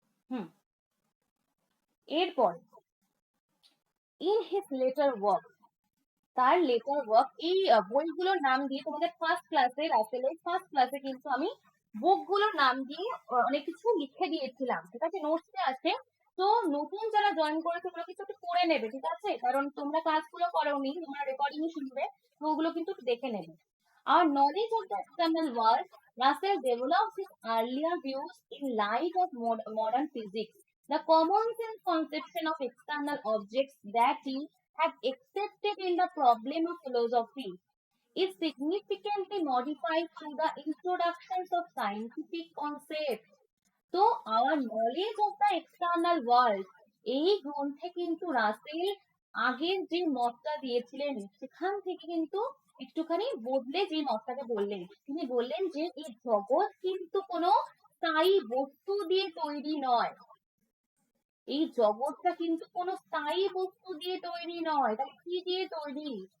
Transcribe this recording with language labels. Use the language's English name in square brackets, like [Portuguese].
[Bangla] হুম। এরপর [English] in his later work, [Bangla] তার letter work, এই বইগুলোর নাম দিয়ে তোমাদের ফার্স্ট ক্লাসে, রাসেলের ফার্স্ট ক্লাসে কিন্তু আমি বুকগুলোর নাম দিয়ে অনেক কিছু লিখে দিয়েছিলাম, ঠিক আছে, নোটসে আছে। তো নতুন যারা জয়েন করেছে ওগুলো কিছু একটু করে নেবে, ঠিক আছে, কারণ তোমরা ক্লাসগুলো করোনি, তোমরা রেকর্ডিং শুনবে, তো ওগুলো কিন্তু একটু দেখে নেবে। [English] Our knowledge of the external world, Russell develops his earlier views in light of modern physics. The common sense conception of external objects that he had accepted in the problem of philosophy is significantly modified through the introductions of scientific concepts. [Bangla] তো [English] our knowledge of the external world, [Bangla] এই গ্রন্থে কিন্তু রাসেল আগের যে মতটা দিয়েছিলেন সেখান থেকে কিন্তু একটুখানি বদলে যে মতটাকে বললেন, তিনি বললেন যে এই জগৎ কিন্তু কোনো স্থায়ী বস্তু দিয়ে তৈরি নয়, এই জগৎটা কিন্তু কোনো স্থায়ী বস্তু দিয়ে তৈরি নয়, তাহলে কি দিয়ে তৈরি?